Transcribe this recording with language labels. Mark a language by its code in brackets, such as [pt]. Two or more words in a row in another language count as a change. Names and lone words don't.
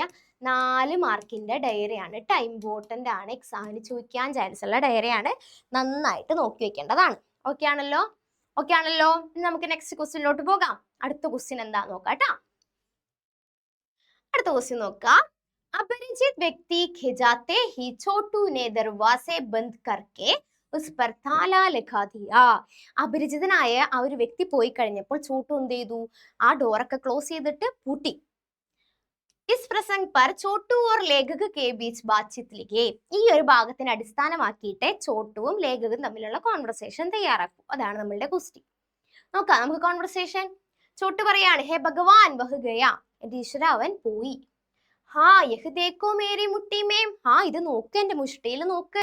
[ml] 4 മാർക്കിന്റെ ഡയറിയാണ് കേട്ടോ, ഇമ്പോർട്ടൻ്റ് ആണ്, എക്സാമിന് ചോദിക്കാൻ ചാൻസ് ഉള്ള ഡയറിയാണ്, നന്നായിട്ട് നോക്കി വെക്കേണ്ടതാണ്. ഓക്കെ ആണല്ലോ? ഓക്കെ ആണല്ലോ? നമുക്ക് നെക്സ്റ്റ് ക്വസ്റ്റ്യനിലോട്ട് പോകാം. അടുത്ത ക്വസ്റ്റ്യൻ എന്താ നോക്കാം കേട്ടോ. അടുത്ത ക്വസ്റ്റ്യൻ നോക്കാം. [hi] अपरिचित व्यक्ति खिजाते ही छोटू ने दरवाजे बंद करके उस पर ताला लगा दिया. [ml] അപരിചിതനായ ആ ഒരു വ്യക്തി പോയി കഴിഞ്ഞപ്പോൾ ചോട്ടു എന്ത് ചെയ്തു? ആ ഡോറൊക്കെ ക്ലോസ് ചെയ്തിട്ട് പൂട്ടി. [hi] इस प्रसंग पर छोटू और लेखक के बीच बातचीत लिखे. [ml] ഈ ഒരു ഭാഗത്തിനെ അടിസ്ഥാനമാക്കിയിട്ട് ചോട്ടുവും ലേഖകനും തമ്മിലുള്ള കോൺവെർസേഷൻ തയ്യാറാക്കും. അതാണ് നമ്മളുടെ ക്വസ്റ്റ്യൻ. നോക്കാം നമുക്ക് കോൺവെർസേഷൻ. ചോട്ടു പറയാണ്, [hi] हे भगवान वह गया, [ml] എന്റെ ഈശ്വര അവൻ പോയി. [hi] हाँ यह देखो मेरी मुट्ठी में, [ml] ഹാ ഇത് നോക്ക്, എന്റെ മുഷ്ടിയിൽ നോക്ക്.